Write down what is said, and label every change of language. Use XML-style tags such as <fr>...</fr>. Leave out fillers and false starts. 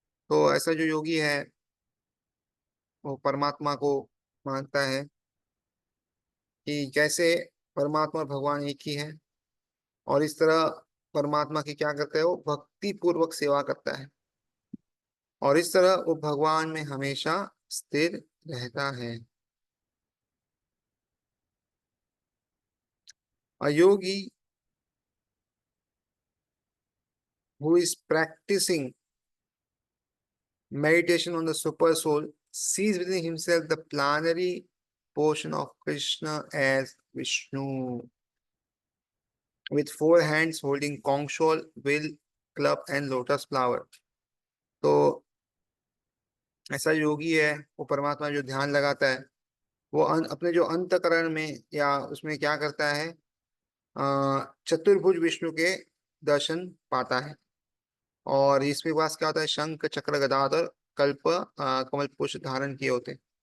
<hi>तो ऐसा जो योगी है वो परमात्मा को मानता है कि जैसे परमात्मा और भगवान एक ही है, और इस तरह परमात्मा की क्या करता है, वो भक्ति पूर्वक सेवा करता है, और इस तरह वो भगवान में हमेशा स्थिर रहता है।</hi> <en>A yogi who is practicing meditation on the super soul, sees within himself the planetary portion of Krishna as Vishnu, with 4 hands holding conch shell, will, club and lotus flower.</en> <hi>तो ऐसा योगी है वो परमात्मा जो ध्यान लगाता है, वो अपने जो अंतकरण में या उसमें क्या करता है, चतुर्भुज विष्णु के दर्शन पाता है। और इसमें पास क्या होता है, शंख चक्र गदाधर कल्प कमल पुष्प धारण किए होते हैं।</hi>